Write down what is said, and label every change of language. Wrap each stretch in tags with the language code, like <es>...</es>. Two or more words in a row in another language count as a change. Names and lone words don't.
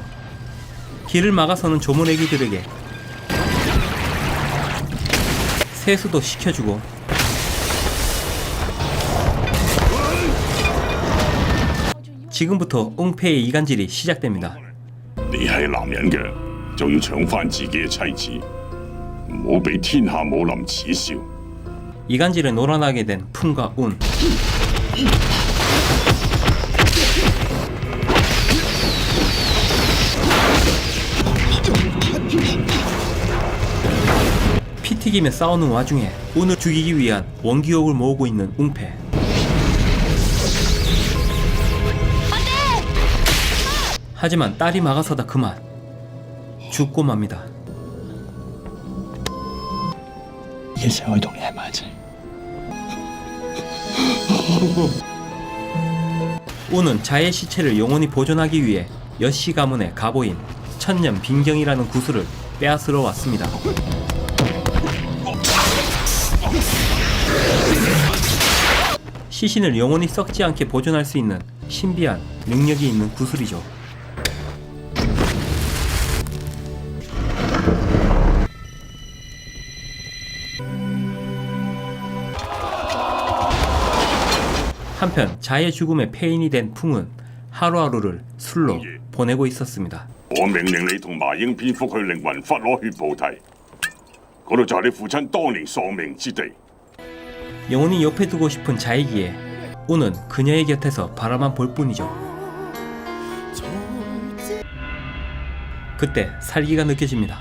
<ko>길을 막아서는 조문애기들에게 세수도 시켜주고 지금부터 웅패의 이간질이 시작됩니다.</ko> <yue>就要搶翻自己嘅妻子，唔好俾天下武林恥笑。</yue> <ko>이간질에 놀아나게 된 풍과 운. 피 튀기며 싸우는 와중에 운을 죽이기 위한 원기옥을 모으고 있는 웅패. 하지만 딸이 막아서다 그만 죽고 맙니다.</ko> <yue>一世可以同你喺埋一齊。</yue> <ko>운은 자의 시체를 영원히 보존하기 위해 여씨 가문의 가보인 천년 빈경이라는 구슬을 빼앗으러 왔습니다. 시신을 영원히 썩지 않게 보존할 수 있는 신비한 능력이 있는 구슬이죠. 한편 자의 죽음에 폐인이 된 풍은 하루하루를 술로 보내고 있었습니다.</ko> <yue>我命令你同麻鷹蝙蝠去靈魂窟攞血菩提，嗰度就係你父親當年喪命之地。</yue> <ko>영원히 옆에 두고 싶은 자이기에 운은 그녀의 곁에서 바라만 볼 뿐이죠. 그때 살기가 느껴집니다.</ko>